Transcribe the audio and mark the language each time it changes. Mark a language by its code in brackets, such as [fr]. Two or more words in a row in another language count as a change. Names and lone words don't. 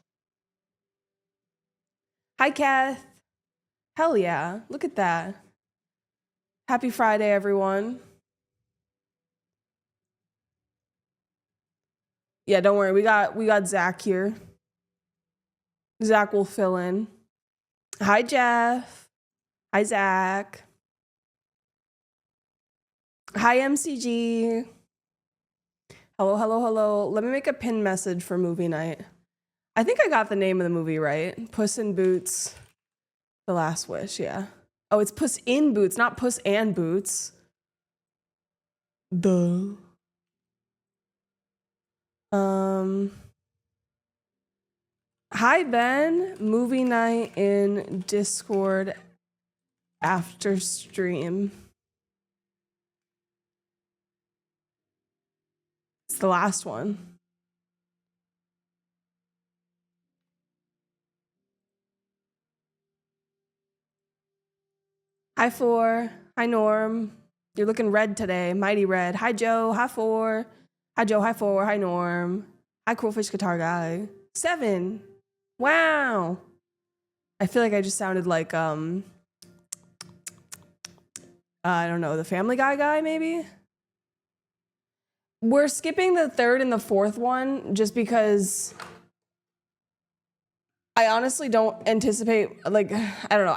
[en] Hi, Kath. Hell yeah. Look at that. Happy Friday, everyone. Yeah, don't worry. We got Zach here. Zach will fill in. Hi, Jeff. Hi, Zach. Hi, MCG. Hello, hello, hello. Let me make a pin message for movie night. I think I got the name of the movie right. Puss in Boots. The Last Wish, yeah. Oh, it's Puss in Boots, not Puss and Boots. Duh. Hi, Ben. Movie night in Discord after stream. It's the last one. Hi, Four. Hi, Norm. You're looking red today. Mighty red. Hi, Joe. Hi, Four. Hi, Joe. Hi, Four. Hi, Norm. Hi, Coolfish Guitar Guy. 7. Wow. I feel like I just sounded like, I don't know, the Family guy, maybe? We're skipping the 3rd and the 4th one just because I honestly don't anticipate, like, I don't know.